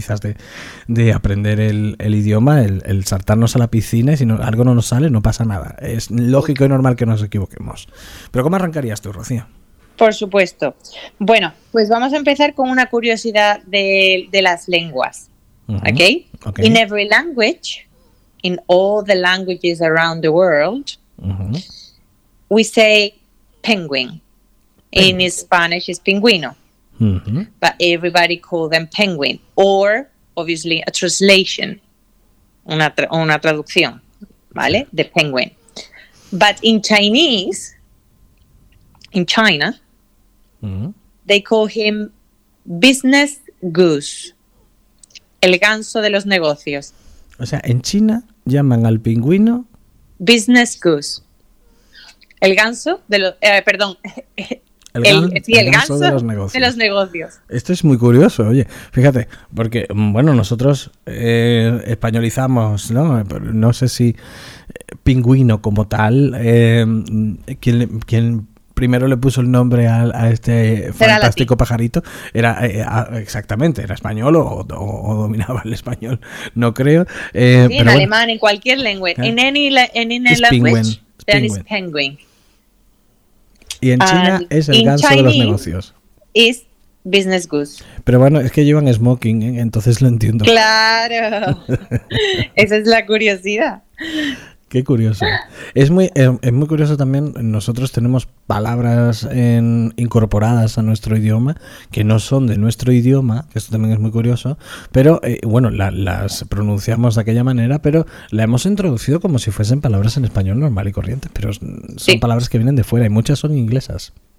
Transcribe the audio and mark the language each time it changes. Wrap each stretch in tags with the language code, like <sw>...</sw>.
<es>Quizás de aprender el idioma, el saltarnos a la piscina y si algo no nos sale, no pasa nada. Es lógico y normal que nos equivoquemos. Pero ¿cómo arrancarías tú, Rocío? Por supuesto. Bueno, pues vamos a empezar con una curiosidad de las lenguas. Okay? Okay.</es> <en>In every language, in all the languages around the world, we say penguin. In Spanish is pingüino, but everybody call them penguin, or obviously a translation,</en> <es>una traducción, ¿vale?</es> <en>The penguin. But in Chinese, in China, they call him business goose.</en> <es>El ganso de los negocios. O sea, en China llaman al pingüino</es> <en>business goose.</en> <es>El ganso de los perdón. El ganso de los negocios. Esto es muy curioso, oye. Fíjate, porque, bueno, nosotros españolizamos, ¿no? No sé si pingüino como tal, ¿quién primero le puso el nombre a este fantástico pajarito? Era exactamente, era español o dominaba el español, no creo. Sí, pero en bueno, alemán, en cualquier lengua. ¿Qué?</es> <en>In any language, there is penguin.</en> <es>Y en China es el ganso Chinese de los negocios. Es</es> <en>business goose.</en> <es>Pero bueno, es que llevan smoking, ¿eh? Entonces lo entiendo. ¡Claro! Esa es la curiosidad. ¡Qué curioso! Es muy curioso también, nosotros tenemos palabras incorporadas a nuestro idioma que no son de nuestro idioma, que esto también es muy curioso, pero bueno, las pronunciamos de aquella manera, pero la hemos introducido como si fuesen palabras en español normal y corriente, pero son sí, palabras que vienen de fuera y muchas son inglesas.</es>